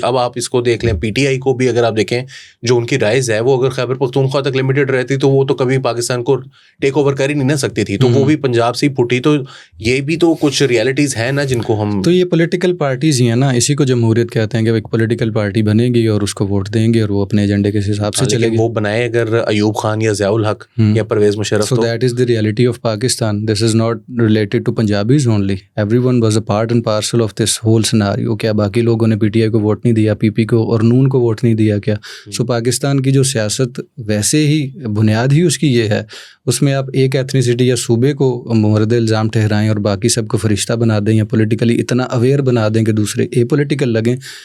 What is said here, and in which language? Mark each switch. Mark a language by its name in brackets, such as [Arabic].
[Urdu] اب آپ اس کو دیکھ لیں، پی ٹی آئی کو بھی اگر آپ دیکھیں جو ان کی رائز ہے، وہ اگر خیبر پختونخوا تک لمیٹڈ رہتی تو وہ تو کبھی پاکستان کو ٹیک اوور کر ہی نہیں نہ سکتی تھی، تو وہ بھی پنجاب سے ہی پھوٹی. تو یہ بھی تو کچھ ریالٹیز ہیں نا جن کو ہم، تو یہ پولیٹیکل پارٹیز ہی ہیں نا، اسی کو جمہوریت کہتے ہیں کہ ایک پولیٹیکل پارٹی بنے گی اور اس کو ووٹ دیں گے اور وہ اپنے ایجنڈے کے حساب سے چلے گی. وہ بنائے اگر ایوب خان یا ضیاء الحق یا Pervez Musharraf. [English] So that is the reality of Pakistan. This is not related to Punjabis only. Everyone was a part and parcel of this whole scenario. [Urdu] کیا باقی لوگوں نے پی ٹی آئی کو ووٹ نہیں دیا، پی پی کو اور نون کو ووٹ نہیں دیا کیا؟ سو پاکستان کی جو سیاست ویسے ہی بنیاد ہی اس کی یہ ہے، اس میں آپ ایک ایتھنیسٹی یا صوبے کو مورد الزام ٹھہرائیں اور باقی سب کو فرشتہ بنا دیں یا پولیٹیکلی اتنا اویئر بنا دیں کہ دوسرے اے پولیٹیکل لگیں.